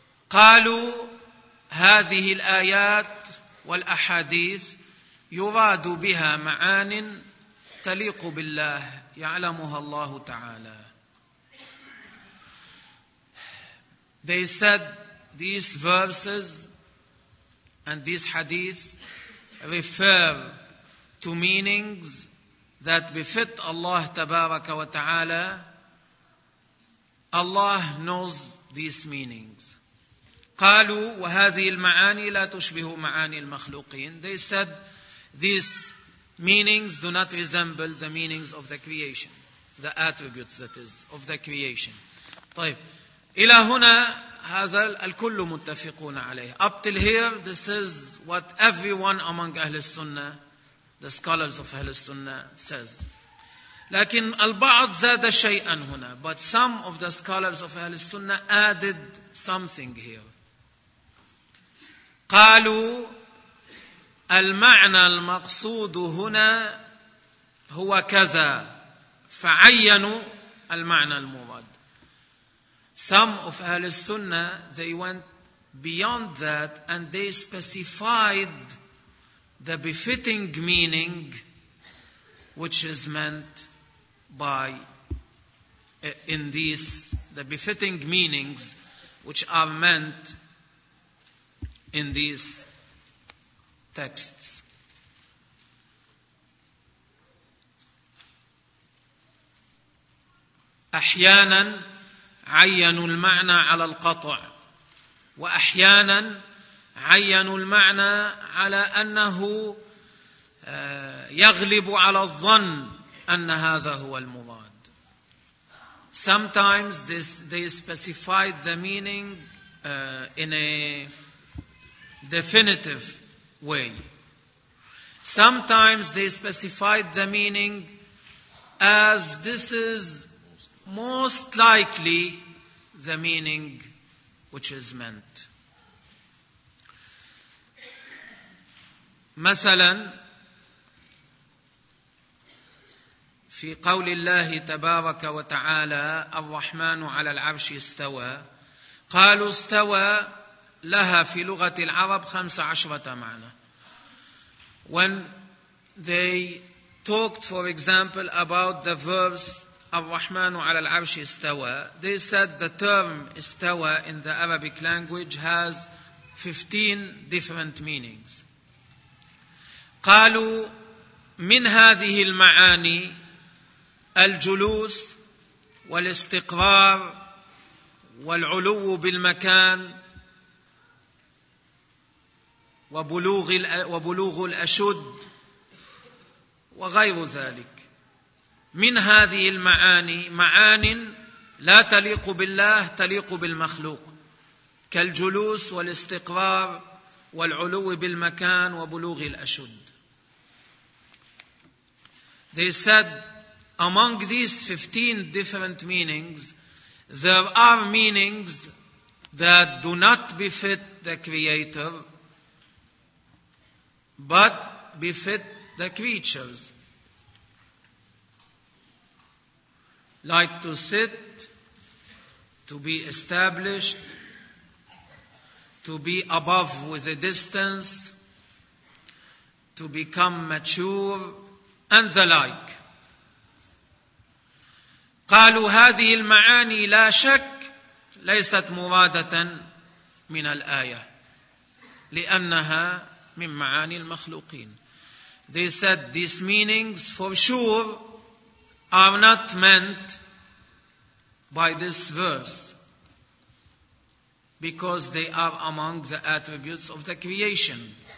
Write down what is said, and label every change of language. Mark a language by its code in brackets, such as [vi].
[ar] قالوا هذه الآيات والأحاديث يراد بها معان تليق بالله يعلمها الله تعالى. [en] They said these verses and these hadith refer to meanings that befit Allah [ar] تبارك وتعالى. [en] Allah knows these meanings. [ar] قالوا وهذه المعاني لا تشبه معاني المخلوقين. [en] They said these meanings do not resemble the meanings of the creation, the attributes that is of the creation. [ar] طيب إلى هنا هذا الكل متفقون عليه. [en] Up till here, this is what everyone among أهل السنة, the scholars of أهل السنة says. [ar] لكن البعض زاد شيئا هنا. [en] But some of the scholars of أهل السنة added something here. [ar] قالوا المعنى المقصود هنا هو كذا, فعينوا المعنى المراد. [en] Some of Ahl al-Sunnah, they went beyond that and they specified the befitting meaning which is meant by, in these, the befitting meanings which are meant in these texts. [ar] أحياناً عينوا المعنى على القطع, وأحيانا عينوا المعنى على أنه يغلب على الظن أن هذا هو المراد. [en] Sometimes they specified the meaning in a definitive way. Sometimes they specified the meaning as this is most likely the meaning which is meant. [ar] مثلا في قول الله تبارك وتعالى الرحمن على العرش استوى, قالوا استوى لها في لغة العرب 15 معنى. [en] When they talked for example about the verse [ar] الرحمن على العرش استوى, [en] they said the term استوى in the Arabic language has 15 different meanings. [ar] قالوا من هذه المعاني الجلوس والاستقرار والعلو بالمكان وبلوغ الأشد وغير ذلك. من هذه المعاني معان لا تليق بالله تليق بالمخلوق, كالجلوس والاستقرار والعلو بالمكان وبلوغ الأشد. [en] They said among these 15 different meanings there are meanings that do not befit the creator but befit the creatures, like to sit, to be established, to be above with a distance, to become mature, and the like. [ar] قالوا هذه المعاني لا شك ليست مرادة من الآية لأنها من معاني المخلوقين. [en] They said these meanings for sure are not meant by this verse because they are among the attributes of the creation.